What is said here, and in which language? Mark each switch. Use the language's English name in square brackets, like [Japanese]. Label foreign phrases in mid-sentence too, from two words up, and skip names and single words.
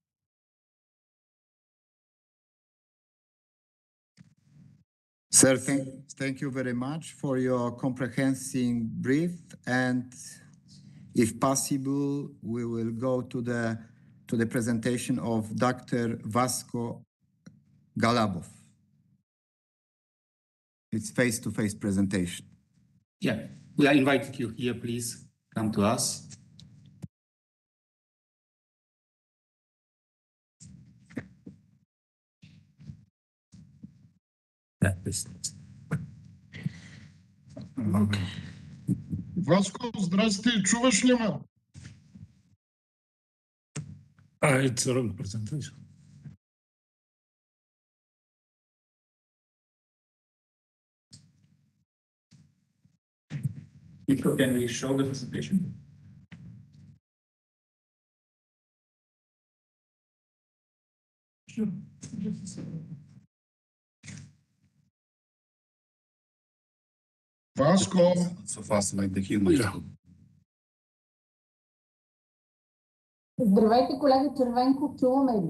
[English] Sir, thank you very much for your comprehensive brief, and if possible, we will go to the presentation of Dr. Vasco Galabov. It's face-to-face presentation. Yeah, we are inviting you here, please come to us. [Bulgarian] Васко, здрасти, чуваш ли ме? [English] It's a wrong presentation. Can we show the presentation? Sure. [Bulgarian] Васко, [English] So fast like the human. Yeah. [Bulgarian] Здравейте, колеги, Червенко, чуваме ли?